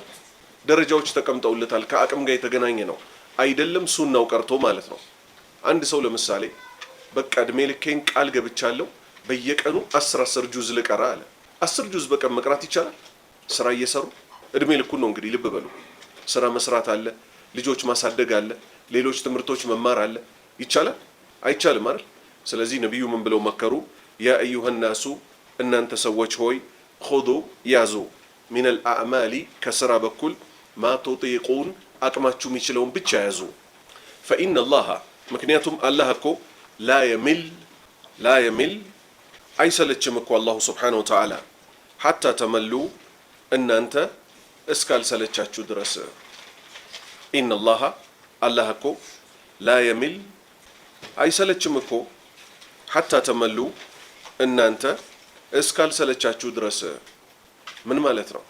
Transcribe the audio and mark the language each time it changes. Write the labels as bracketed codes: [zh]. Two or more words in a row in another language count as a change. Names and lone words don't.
[am] ደረጃዎች ተቀምጠውለታል። ከአቅም ጋር የተገናኘ ነው አይደለም፣ ሱናው ቀርቶ ማለት ነው። አንድ ሰው ለምሳሌ በቃ እድሜ ልኬን ቃል ገብቻለሁ በየቀኑ 10 ጁዝ ልቀራ አለ። 10 ጁዝ በቀን መቅራት ይቻላል? ስራ እየሰሩ እድሜ ልኩን ነው እንግዲህ ልብ በሉ። ስራ መስራት አለ፣ ልጆች ማሳደግ አለ፣ ሌሎች ትምህርቶች መማር አለ። ይቻላል? አይቻልም አይደል? ስለዚህ ነብዩ ምን ብለው መከሩ? [ar] يا أيها الناس [am] እናንተ ሰዎች ሆይ خذ ያዙ [ar] من الأعمال [am] ከስራ በኩል [ar] ما تطيقون [am] አቅማችሁ የሚችለውን ብቻ ያዙ። [ar] فإن الله [am] ምክንያቱም አላህ እኮ [ar] لا يمل [am] አይሰለችም እኮ [ar] الله سبحانه وتعالى حتى تملوا [am] እናንተ እስካልሰለቻችሁ ድረስ። ኢነላህ አላህ እኮ ላ የሚል አይሰለችም እኮ [ar] حتى تملوا [am] እናንተ እስካልሰለቻችሁ ድረስ። ምን ማለት ነው?